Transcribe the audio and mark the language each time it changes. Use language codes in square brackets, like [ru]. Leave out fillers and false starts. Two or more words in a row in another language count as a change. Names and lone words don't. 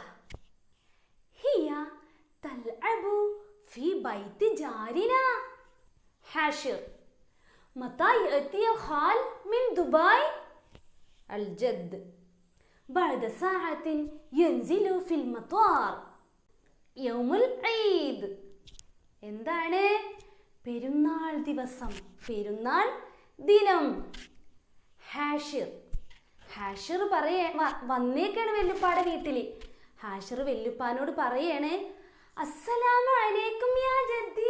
[ar] هي تلعب في بيت جارنا. حاشر. متى يأتي الخال من دبي؟ الجد. بعد ساعة ينزل في المطار. يوم العيد. [ml] എന്താണ്? പെരുന്നാൾ ദിവസം, പെരുന്നാൾ ദിനം. ഹാഷിർ വന്നേക്കാണ് വെല്ലുപ്പാടെ വീട്ടിൽ. ഹാഷിർ വെല്ലുപ്പാനോട് പറയാണ്, [ar] السلام عليكم يا جدي.